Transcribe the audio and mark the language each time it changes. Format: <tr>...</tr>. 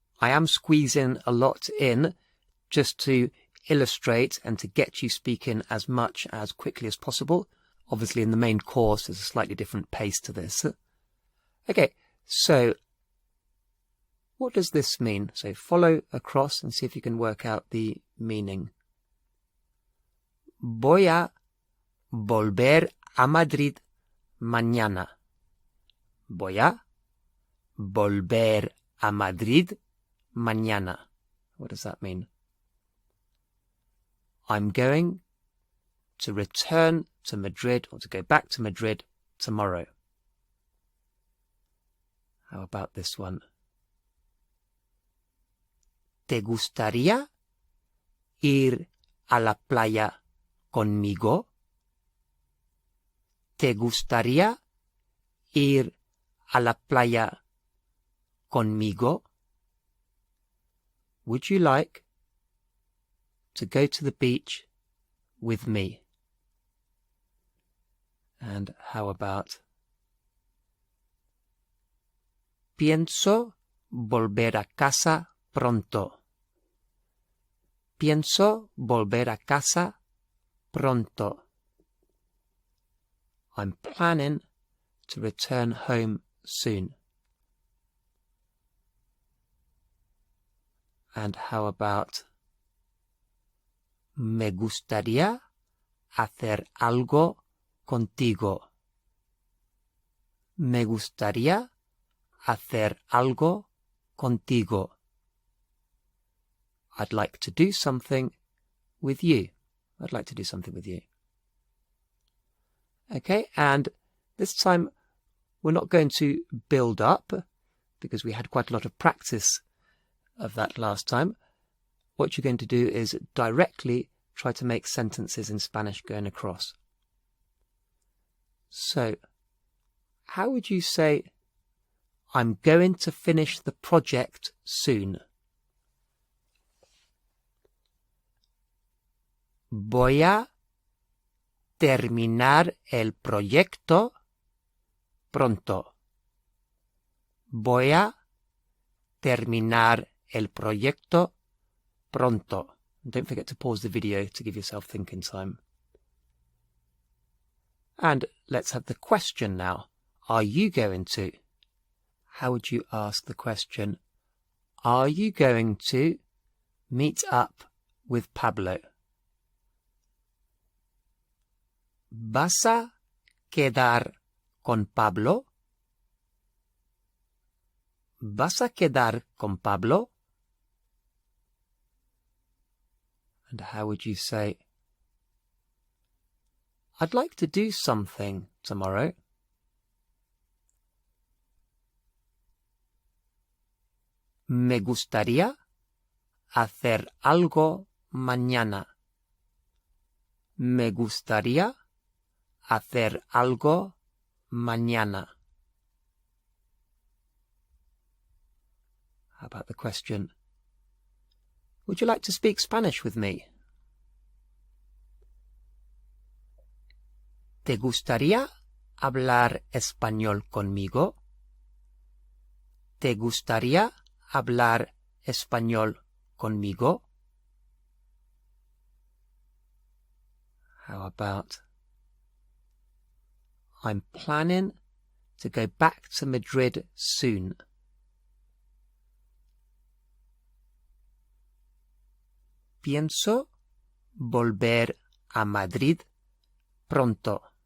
<en>I am squeezing a lot in just to illustrate and to get you speaking as much as quickly as possible. Obviously in the main course there's a slightly different pace to this. Okay, so what does this mean? So follow across and see if you can work out the meaning.</en> <es>Voy a volver a Madrid mañana. Voy a volver a Madrid mañana.</es> <en>What does that mean? I'm going to return to Madrid or to go back to Madrid tomorrow. How about this one?</en> <es>¿Te gustaría ir a la playa conmigo? ¿Te gustaría ir a la playa conmigo?</es> <en>Would you like to go to the beach with me? And how about</en> <es>pienso volver a casa pronto. Pienso volver a casa pronto.</es> <en>I'm planning to return home soon. And how about</en> <es>me gustaría hacer algo contigo. Me gustaría hacer algo contigo.</es> <en>I'd like to do something with you. I'd like to do something with you. Okay, and this time we're not going to build up because we had quite a lot of practice of that last time. What you're going to do is directly try to make sentences in Spanish going across. So, how would you say, I'm going to finish the project soon?</en> <es>Voy a terminar el proyecto pronto. Voy a terminar el proyecto pronto.</es> <en>Don't forget to pause the video to give yourself thinking time. And let's have the question now. Are you going to? How would you ask the question? Are you going to meet up with Pablo?</en> <es>¿Vas a quedar con Pablo? ¿Vas a quedar con Pablo?</es> <en>And how would you say, I'd like to do something tomorrow.</en> <es>Me gustaría hacer algo mañana. Me gustaría hacer algo mañana.</es> <en>How about the question? Would you like to speak Spanish with me?</en> <es>¿Te gustaría hablar español conmigo? ¿Te gustaría hablar español conmigo?</es> <en>How about, I'm planning to go back to Madrid soon.</en> <es>Pienso volver a Madrid pronto.</es>